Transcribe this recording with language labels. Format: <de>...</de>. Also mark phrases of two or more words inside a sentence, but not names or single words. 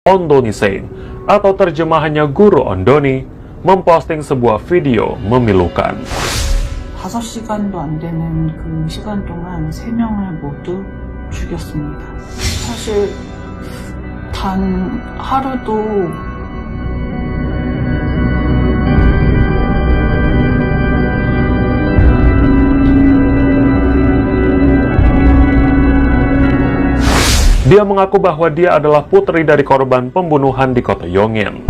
<id>Ondonisein, atau terjemahannya Guru Ondoni, memposting sebuah video memilukan.</id> <ko>5시간도 안 되는 그 시간 동안 3명을 모두 죽였습니다. 사실 단 하루도</ko> <id>Dia mengaku bahwa dia adalah putri dari korban pembunuhan di kota Yongin.</id>